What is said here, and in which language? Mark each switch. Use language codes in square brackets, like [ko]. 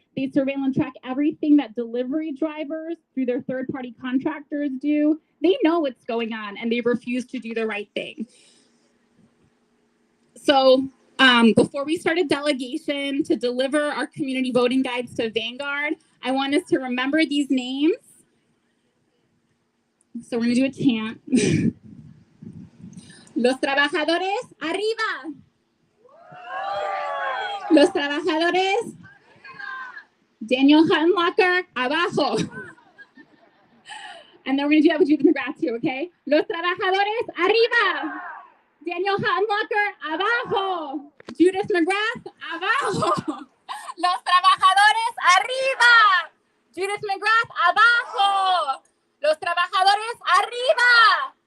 [en] They surveil and track everything that delivery drivers through their third-party contractors do. They know what's going on and they refuse to do the right thing. So before we start a delegation to deliver our community voting guides to Vanguard, I want us to remember these names. So we're going to do a chant. [es] Los trabajadores, arriba. Los trabajadores, Daniel Hunlocker, abajo. [en] And then we're going to do that with Judith McGrath too, okay? [es] Los trabajadores, arriba. Daniel Hunlocker, abajo. Judith McGrath, abajo. Los trabajadores, arriba. Judith McGrath, abajo. Los trabajadores, arriba.